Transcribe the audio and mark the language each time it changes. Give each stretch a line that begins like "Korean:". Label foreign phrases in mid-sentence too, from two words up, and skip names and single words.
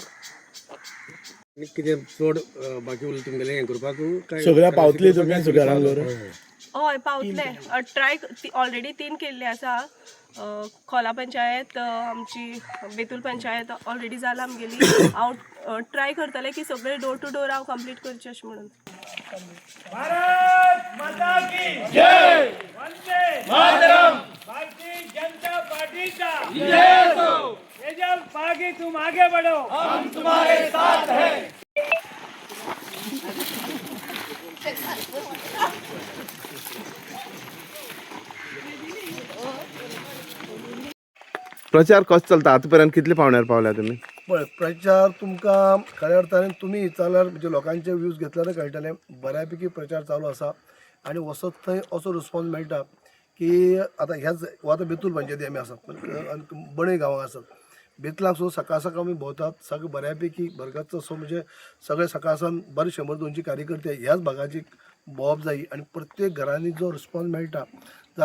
Konkani: कितें चड बाकी उरलें तुमगेलें हें करपाक काय सगळ्या पावतली तुमी सगळ्यांक हय पावतले ट्राय ऑलरेडी 3 केल्ले आसा खोला पंचायत आमची बेतूल पंचायत ऑलरेडी जाला आमगेली हांव ट्राय करतलें की सगळे
English: door to door
Konkani: हांव कंप्लीट करचें अशें म्हणून
Hindi: भारत माता की जय वंदे मातरम भारतीय जनता पार्टी का जय हो तेजल पागी तुम आगे बढ़ो हम तुम्हारे साथ हैं
Konkani: प्रचार कसो चलता आतां पर्यंत कितले पावण्यार पावल्या तुमी पळय प्रचार तुमकां खऱ्या अर्थान तुमी विचारल्यार म्हणजे लोकांचे व्ह्यूज घेतल्यार कळटलें बऱ्यापैकी प्रचार चालू आसा आनी वसत थंय असो रिस्पॉन्स मेळटा की आतां ह्याच आतां बेतूल पंचायती आमी आसात बणय गांवांत आसात बेतलाक सुद्दां सकाळ सकाळ आमी भोंवतात सगळे बऱ्यापैकी भरगच्च असो म्हणजे सगळे सकाळसान बरे 100-200 कार्यकर्ते ह्याच भागाची भोंवप जायी आनी प्रत्येक घरांनी जो रिस्पॉन्स मेळटा जाल्यार